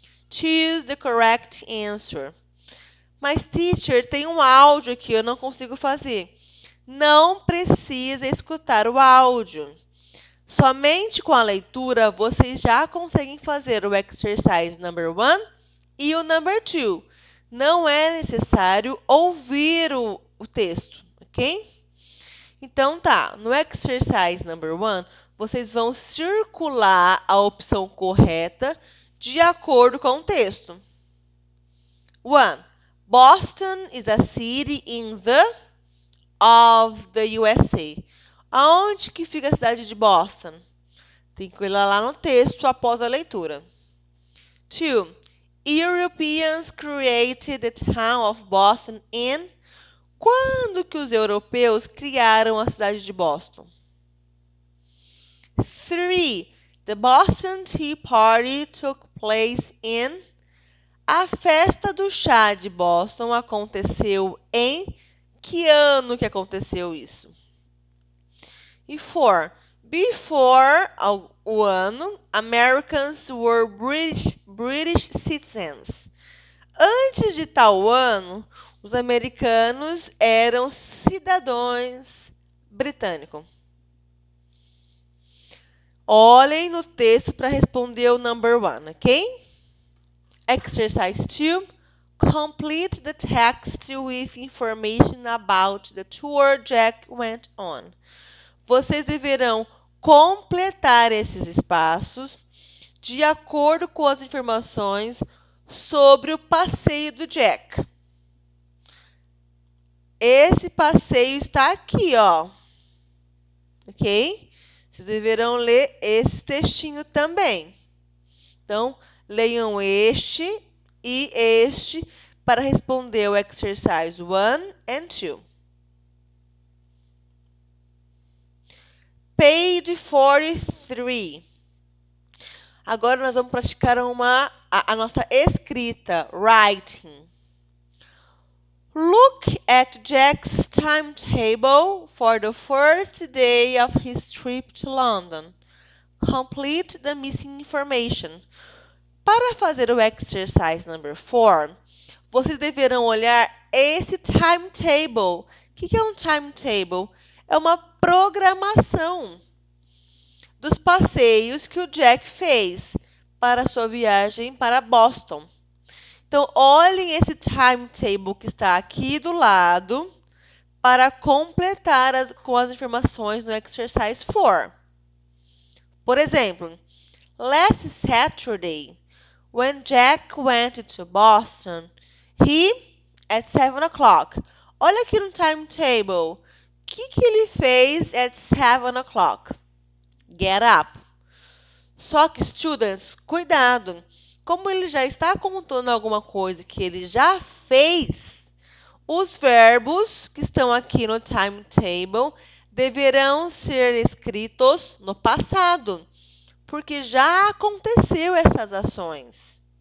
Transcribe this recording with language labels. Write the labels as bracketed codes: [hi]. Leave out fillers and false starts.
[en] Choose the correct answer. [pt] Mas, teacher, tem um áudio aqui, eu não consigo fazer. Não precisa escutar o áudio. Somente com a leitura, vocês já conseguem fazer o exercise number 1 e o number 2. Não é necessário ouvir o texto, ok? Então, tá. No exercise number 1, vocês vão circular a opção correta de acordo com o texto. 1. [en] Boston is a city in the of the USA. [pt] Aonde que fica a cidade de Boston? Tem que olhar lá no texto após a leitura. 2. [en] Europeans created the town of Boston in... [pt] Quando que os europeus criaram a cidade de Boston? 3. [en] The Boston Tea Party took place in... [pt] A festa do chá de Boston aconteceu em... Que ano que aconteceu isso? E 4. [en] Before [pt] o ano, [en] Americans were British citizens. [pt] Antes de tal ano, os americanos eram cidadãos britânicos. Olhem no texto para responder o number 1, ok? [en] Exercise 2. Complete the text with information about the tour Jack went on. [pt] Vocês deverão completar esses espaços de acordo com as informações sobre o passeio do Jack. Esse passeio está aqui, ó. Ok? Vocês deverão ler esse textinho também. Então, leiam este e este para responder o [en] exercise 1 and 2. Page 43. [pt] Agora nós vamos praticar a nossa escrita, writing. [en] Look at Jack's timetable for the first day of his trip to London. Complete the missing information. [pt] Para fazer o exercise number 4, vocês deverão olhar esse timetable. O que é um timetable? É uma programação dos passeios que o Jack fez para sua viagem para Boston. Então, olhem esse timetable que está aqui do lado para completar com as informações no exercise 4. Por exemplo, [en] last Saturday, when Jack went to Boston, at 7 o'clock. [pt] Olha aqui no timetable. O que ele fez [en] at 7 o'clock? Get up. [pt] Só que, students, cuidado. Como ele já está contando alguma coisa que ele já fez, os verbos que estão aqui no timetable deverão ser escritos no passado, porque já aconteceu essas ações.